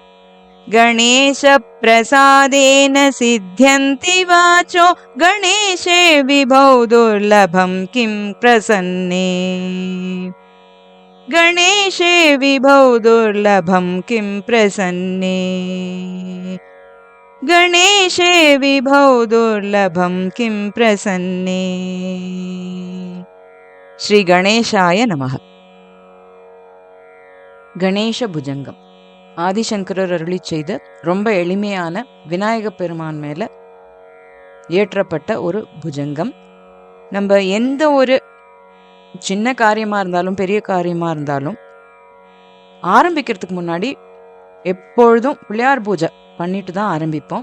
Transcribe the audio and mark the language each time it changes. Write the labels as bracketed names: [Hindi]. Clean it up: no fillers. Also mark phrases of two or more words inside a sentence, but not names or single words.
[Sanskrit] गणेशप्रसादेन सिद्ध्यन्ति वाचो गणेशे विभौ दुर्लभं किं प्रसन्ने गणेशे विभौ दुर्लभं किं प्रसन्ने गणेशे विभौ दुर्लभं किं प्रसन्ने। श्री गणेशाय नमः। [Tamil] गणेश भुजंगम ஆதிசங்கரர் அருளி செய்த ரொம்ப எளிமையான விநாயக பெருமான் மேல ஏற்றப்பட்ட ஒரு புஜங்கம். நம்ம எந்த ஒரு சின்ன காரியமா இருந்தாலும் பெரிய காரியமா இருந்தாலும் ஆரம்பிக்கிறதுக்கு முன்னாடி எப்பொழுதும் பிள்ளையார் பூஜை பண்ணிட்டு தான் ஆரம்பிப்போம்.